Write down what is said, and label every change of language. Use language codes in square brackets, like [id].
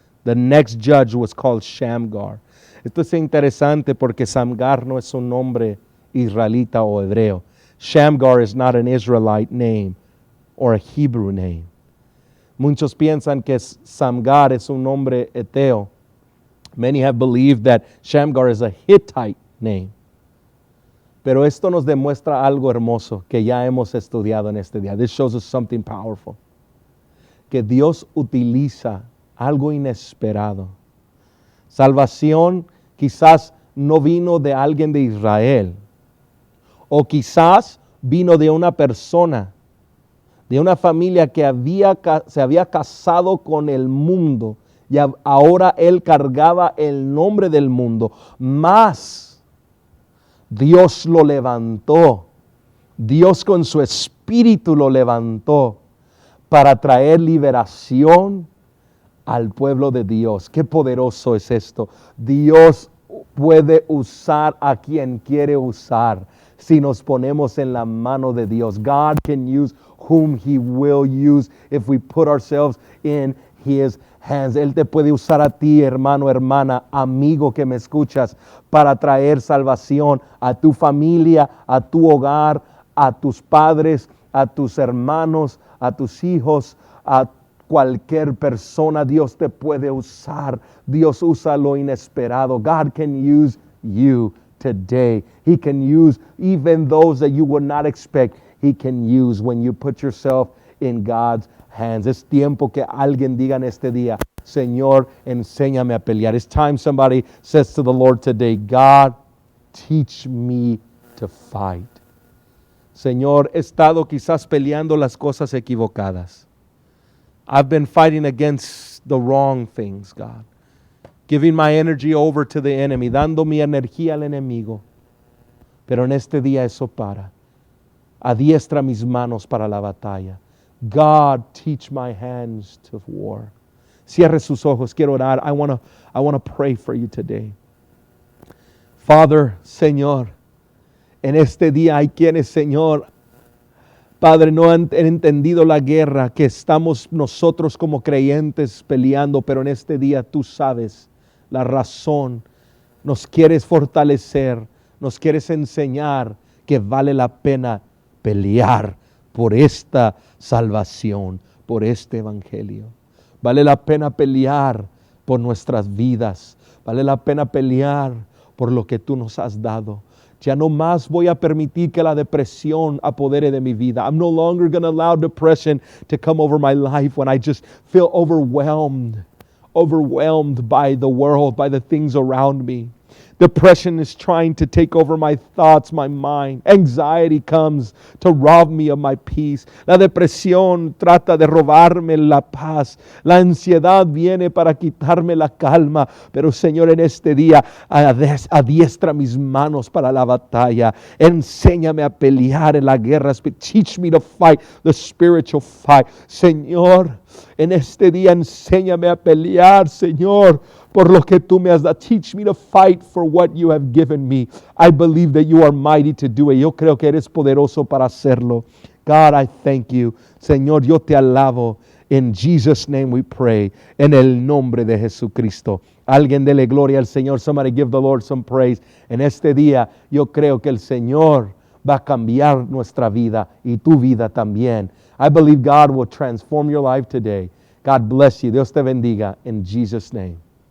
[en] The next judge was called Shamgar. [es] Esto es interesante porque Samgar no es un nombre israelita o hebreo. [en] Shamgar is not an Israelite name or a Hebrew name. [es] Muchos piensan que Samgar es un nombre eteo. [en] Many have believed that Shamgar is a Hittite name. [es] Pero esto nos demuestra algo hermoso que ya hemos estudiado en este día. [en] This shows us something powerful. [es] Que Dios utiliza algo inesperado. Salvación quizás no vino de alguien de Israel. O quizás vino de una persona, de una familia que se había casado con el mundo, y ahora él cargaba el nombre del mundo. Mas Dios lo levantó. Dios con su espíritu lo levantó para traer liberación al pueblo de Dios. Qué poderoso es esto. Dios puede usar a quien quiere usar si nos ponemos en la mano de Dios. [en] God can use whom He will use if we put ourselves in His hands. [es] Él te puede usar a ti, hermano, hermana, amigo que me escuchas, para traer salvación a tu familia, a tu hogar, a tus padres, a tus hermanos, a tus hijos, a cualquier persona. Dios te puede usar. Dios usa lo inesperado. [en] God can use you today. He can use even those that you would not expect. He can use when you put yourself in God's hands. [es] Es tiempo que alguien diga en este día, Señor, enséñame a pelear. [en] It's time somebody says to the Lord today, God, teach me to fight. [es] Señor, he estado quizás peleando las cosas equivocadas. [en] I've been fighting against the wrong things, God. Giving my energy over to the enemy, [es] dando mi energía al enemigo. Pero en este día eso para. Adiestra mis manos para la batalla. [en] God, teach my hands to war. [es] Cierre sus ojos, quiero orar. [en] I want to pray for you today. [es] Father, Señor, en este día hay quienes, Señor, Padre, no han entendido la guerra que estamos nosotros como creyentes peleando, pero en este día tú sabes la razón. Nos quieres fortalecer, nos quieres enseñar que vale la pena pelear por esta salvación, por este evangelio. Vale la pena pelear por nuestras vidas. Vale la pena pelear por lo que tú nos has dado. Ya no más voy a permitir que la depresión apodere de mi vida. [en] I'm no longer going to allow depression to come over my life when I just feel overwhelmed by the world, by the things around me. Depression is trying to take over my thoughts, my mind. Anxiety comes to rob me of my peace. [es] La depresión trata de robarme la paz. La ansiedad viene para quitarme la calma. Pero Señor, en este día, adiestra mis manos para la batalla. Enséñame a pelear en la guerra. [en] Teach me to fight the spiritual fight. [es] Señor, en este día enséñame a pelear, Señor, por lo que tú me has dado. [en] Teach me to fight for what you have given me. I believe that you are mighty to do it. [es] Yo creo que eres poderoso para hacerlo. [en] God, I thank you. [es] Señor, yo te alabo. [en] In Jesus' name we pray. [es] En el nombre de Jesucristo. Alguien dele gloria al Señor. [en] Somebody give the Lord some praise. [es] En este día yo creo que el Señor va a cambiar nuestra vida y tu vida también. [en] I believe God will transform your life today. God bless you. [es] Dios te bendiga. [en] In Jesus' name.